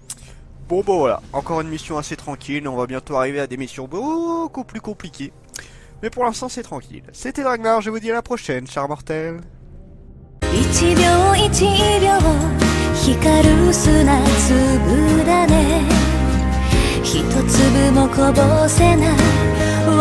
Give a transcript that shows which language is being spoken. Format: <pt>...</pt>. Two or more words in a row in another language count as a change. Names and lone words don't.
<fr>Bon, voilà, encore une mission assez tranquille. On va bientôt arriver à des missions beaucoup plus compliquées. Mais pour l'instant, c'est tranquille. C'était Dragnar, je vous dis à la prochaine, chers mortels.</fr> <ja>一秒一秒光る砂粒だね一粒もこぼせない</ja>